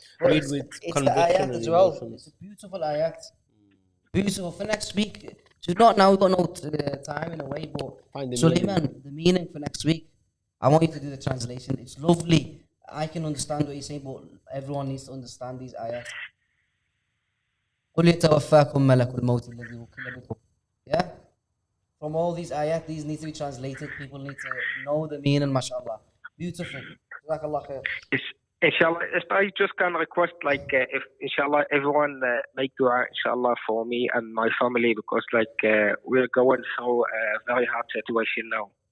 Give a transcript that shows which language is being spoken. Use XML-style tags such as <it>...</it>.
<en>Read with conviction and emotion. It's a beautiful ayat. Beautiful. For next week, so not now. We've got no time in a way, but Sulaiman, the meaning for next week. I want you to do the translation. It's lovely. I can understand what you're saying, but everyone needs to understand these ayat.</en> <ar>قل يتوفاكم ملك الموت الذي وكل بكم.</ar> <en>Yeah? From all these ayat, these need to be translated. People need to know the meaning, mashallah. Beautiful. Jazakallah khair. Inshallah, if I just can request, like, if inshallah everyone make dua, inshallah, for me and my family, because we're going through a very hard situation now.</en>